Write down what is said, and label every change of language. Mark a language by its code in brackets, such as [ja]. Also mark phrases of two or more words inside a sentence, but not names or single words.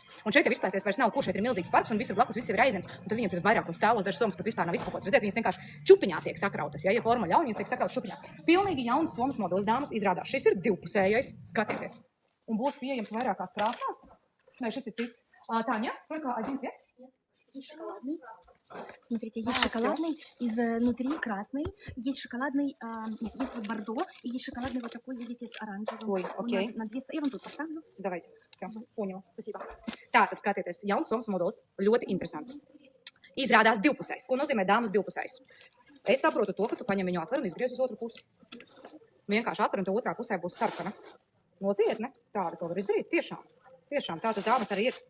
[lv] Un šeit jau izplēsties vairs nav, kur šeit ir milzīgs parks un visur blakus viss ir aizens. Un tad viņiem tur vairāk stāvos, dažas somas pat vispār nav izpakotas. Redzēt, viņas vienkārši čupiņā tiek sakrautas. Ja forma ļauj, viņas tiek sakrautas čupiņā. Pilnīgi jauns somas modelis, dāmas, izrādās. Šis ir divpusējais, skatieties. Un būs pieejams vairākās krāsās. Nē, šis ir cits. [ru] Таня, только один цвет? Есть шоколадный. Смотрите, есть шоколадный, изнутри красный, есть шоколадный, есть вот бордо, и есть шоколадный вот такой, видите, с оранжевым. Ой, окей. На 200, я вам тут поставлю. Давайте, все, поняла, спасибо. [lv] Tātad, skatieties, jauns somas modelis, ļoti interesants. Izrādās divpusējs. Ko nozīmē dāmas divpusējs? Es saprotu to, ka tu paņem viņu atver un izgriez uz otru pusi. Vienkārši atver un to otrā pusē būs sarkana. Nopietni, tāda to var izdarīt, tiešām, tādas dāmas arī ir.